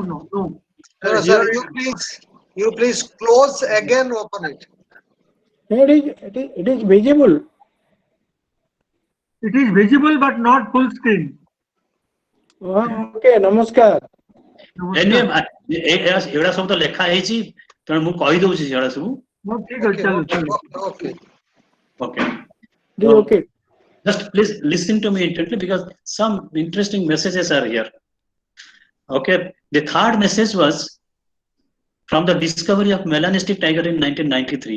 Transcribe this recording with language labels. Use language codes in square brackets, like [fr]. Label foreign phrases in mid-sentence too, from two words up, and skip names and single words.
[en] No, sir, you please close again, open it. It is visible. It is visible but not full screen. Okay, namaskar. Anyway, [or] ଏଗୁଡ଼ା ସବୁ ତ ଲେଖା ହେଇଛି ତେଣୁ ମୁଁ କହିଦଉଛି ସେଗୁଡ଼ା ସବୁ. [en] Okay. Okay. Just please listen to me intently because some interesting messages are here. Okay, the third message was from the discovery of melanistic tiger in 1993.